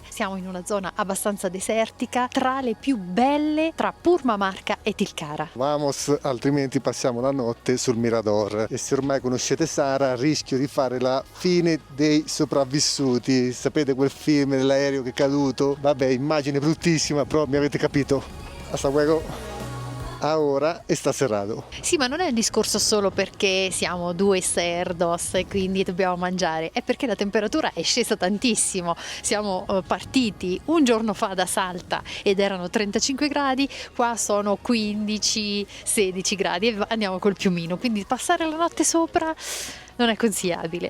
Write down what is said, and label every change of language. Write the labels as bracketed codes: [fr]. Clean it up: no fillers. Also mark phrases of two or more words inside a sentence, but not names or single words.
[it] Siamo in una zona abbastanza desertica, tra le più belle tra Purmamarca e Tilcara. Vamos, altrimenti passiamo la notte sul Mirador. E se ormai conoscete Sara, rischio di fare la fine dei sopravvissuti. Sapete quel film dell'aereo che è caduto? Vabbè, immagine bruttissima, però mi avete capito. [es] Hasta luego. Ahora está cerrado. [it] Sì, ma non è un discorso solo perché siamo due cerdos e quindi dobbiamo mangiare, è perché la temperatura è scesa tantissimo. Siamo partiti un giorno fa da Salta ed erano 35 gradi, qua sono 15-16 gradi e andiamo col piumino, quindi passare la notte sopra non è consigliabile.